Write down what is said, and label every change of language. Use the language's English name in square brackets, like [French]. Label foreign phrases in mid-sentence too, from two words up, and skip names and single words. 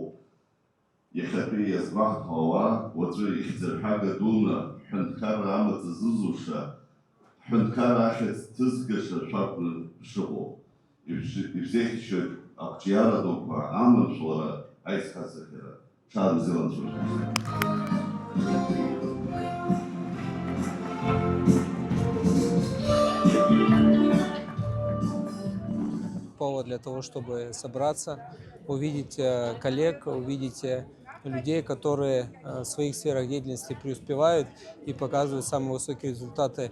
[Abkhazian] Иахьатәи иазгәаҳҭауа уаҵәы ихьӡырҳәага дуны ҳәынҭқарра амаҵ зызуша, ҳәынҭқарра ахьӡ ҭызгаша шәакәны шыҟоу. Ишәзеиӷьшьоит ақәҿиара дуқәа, аманшәалара, аизхасахьара. Ҽаанбзиала анцәажәара. [Russian] По повод для того, чтобы собраться, увидеть коллег, увидеть людей, которые в своих сферах деятельности преуспевают и показывают самые высокие результаты.